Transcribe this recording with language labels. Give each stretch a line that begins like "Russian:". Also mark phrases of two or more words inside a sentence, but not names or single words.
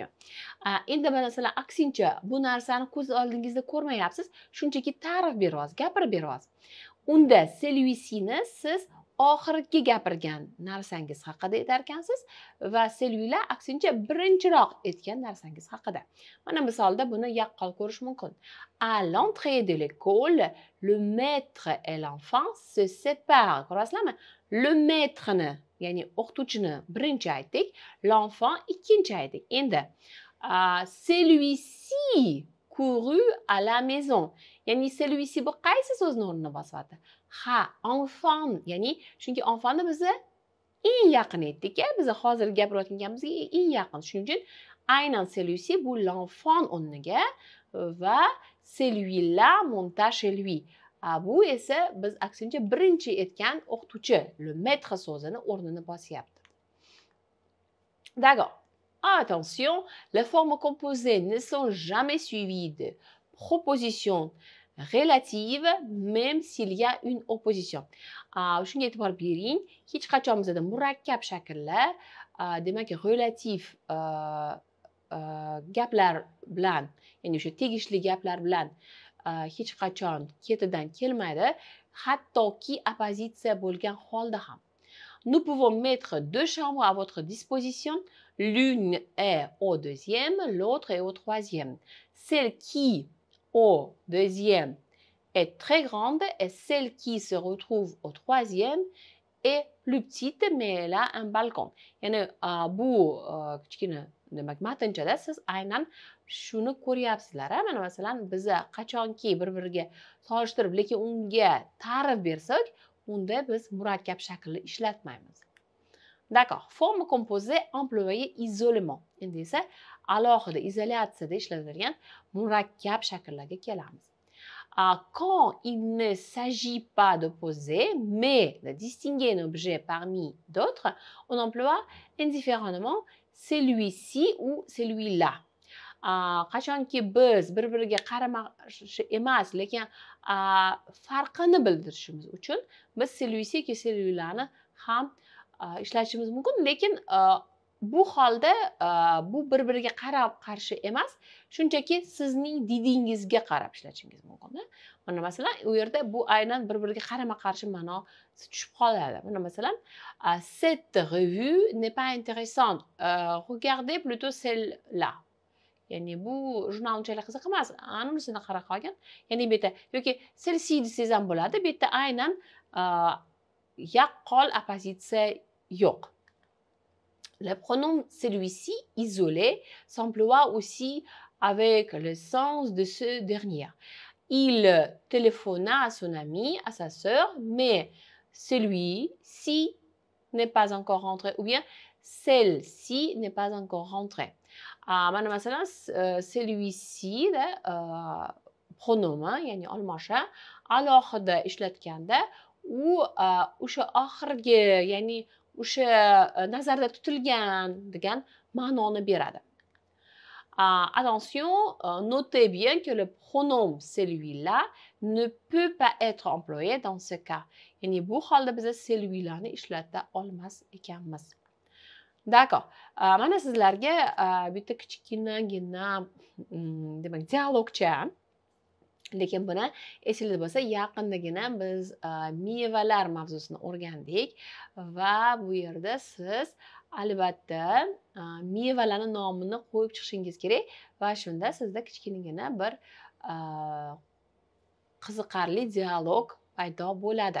Uzbek: Endi masalan aksincha bu narsani ko'z oldingizda ko'rmayapsiz, shunchaki ta'rif beryapsiz, gapirib beryapsiz. Unda celui-cini siz oxirgi gapirgan narsangiz haqida aytar ekansiz va celui-là aksincha birinchiroq aytgan narsangiz haqida. Mana misolda buni yaqqol ko'rish mumkin.
French: À l'entrée de l'école, le maître et l'enfant se séparent.
Uzbek: Ko'rasizlarmi?
French: Le maîtreni,
Uzbek: ya'ni o'qituvchini birinchi aytdik, l'enfant ikkinchi aytdik.
French: Endi celui-ci courut à la maison.
Uzbek: Ya'ni celui-ci bu qaysi so'zni o'rnini bosyapti? Ha, enfant, ya'ni chunki enfantni biz eng yaqin aytdik-a, biz hozir gapirayotganimizga eng yaqin. Shuning uchun aynan celui-ci bu l'enfant o'rniga va
French: celui-là monta chez lui.
Uzbek: Bu esa biz aksincha birinchi aytgan o'qituvchi,
French: le maître
Uzbek: so'zini o'rnini bosyapti.
French: D'accord. Attention, les formes composées ne sont jamais suivies de propositions relatives, même s'il y a une opposition.
Uzbek: Shunga e'tibor bering, hech qachon bizda murakkab shakllar, demak relativ gaplar bilan, ya'ni o'sha tegishli gaplar bilan hech qachon ketidan kelmaydi, hattoki oppozitsiya bo'lgan holda ham.
French: Nous pouvons mettre deux chambres à votre disposition. L'une est au deuxième, l'autre est au troisième. Celle qui au deuxième est très grande et celle qui se retrouve au troisième est plus petite, mais elle a un balcon.
Uzbek: Yani bu kichkina demak matnchada siz aynan shuni ko'ryapsizlar. Mana masalan biz qachonki bir-biriga solishtirib, lekin unga ta'rif bersak, unda biz murakkab shaklni ishlatmaymiz.
French: D'accord. Forme composée employée isolement.
Uzbek: Endi esa alohida izolyatsiyada ishlatilgan murakkab shakllarga kelamiz.
French: Quand il ne s'agit pas d'opposer, mais de distinguer un objet parmi d'autres, on emploie indifféremment celui-ci ou celui-là.
Uzbek: Qachonki biz bir-biriga qarama-qarshi emas, lekin farqini bildirishimiz uchun biz celui-ci yoki celui-lani ham ishlatishimiz mumkin, lekin bu holda bu bir-biriga qarab qarshi emas, shunchaki sizning didingizga qarab ishlatishingiz mumkin. Mana masalan, u yerda bu aynan bir-biriga qarama-qarshi ma'no tushib qoladi. Mana masalan,
French: cette revue n'est pas intéressante. Regardez plutôt celle-là.
Uzbek: Ya'ni bu jurnal unchalik qiziq emas, anisini qarab qolgan. Ya'ni bu yerda yoki celle-ci desangiz ham bo'ladi, bu yerda aynan yaqqol oppozitsiya yo'q.
French: Le pronom celui-ci isolé s'emploie aussi avec le sens de ce dernier. Il téléphona à son ami, à sa sœur, mais celui-ci n'est pas encore rentré. Ou bien celle-ci n'est pas encore rentrée.
Uzbek: Mana masalan, celui-ci de pronomi, ya'ni olmosha alohida ishlatganda u o'sha oxirgi, ya'ni o'sha nazarda tutilgan degan ma'noni beradi.
French: Attention, notez bien que le pronom celui-là ne peut pas être employé dans ce cas.
Uzbek: Ya'ni bu holda biz celui-lani ishlata olmas ekanmiz.
French: D'accord.
Uzbek: Mana sizlarga bitta kichkinagina demak dialogcha, lekin buni esingizda bo'lsa, yaqindagina biz mevalar mavzusini o'rgandik va bu yerda siz albatta mevalarning nomini qo'yib chiqishingiz kerak va shunda sizda kichkinagina bir qiziqarli dialog paydo bo'ladi.